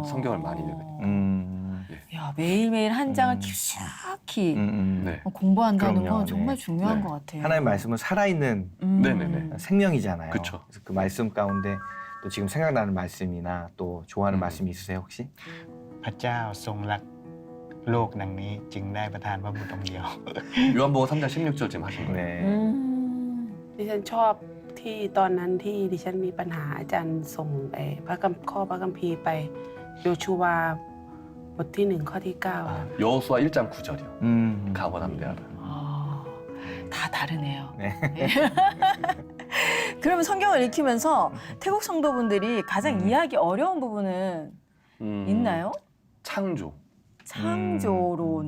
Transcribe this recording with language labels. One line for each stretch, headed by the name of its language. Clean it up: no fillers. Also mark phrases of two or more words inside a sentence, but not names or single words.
Korean: 성경을 많이 읽으니까. 야, 매일매일 한 장을 깊숙이 네. 공부한다는 그럼요. 건 정말 네. 중요한 네. 것 같아요. 하나님의 말씀은 살아있는 네네네. 생명이잖아요. 그쵸. 그래서 그 말씀 가운데 또 지금 생각나는 말씀이나 또 좋아하는 말씀이 있으세요 혹시?
Thai: พระเจ้าทรงรักโลกดังนี้จึงได้ประทานพระบุตรองค์เดียว
Korean: 요한복음 3장 16절 지금 하신 거예요. 네.
Thai: ดิฉันชอบที่ตอนนั้นที่ดิฉันมีปัญหาอาจารย์ส่งพระคัมภีร์ไปโยชูวาบทที่ 1 ข้อที่ 9
Korean: 여호수아 1장 9절이요. 가버남대하라. 다 다르네요. 네. 그러면 성경을 읽히면서 태국 성도분들이 가장 이해하기 어려운 부분은 있나요? 창조. 창조론.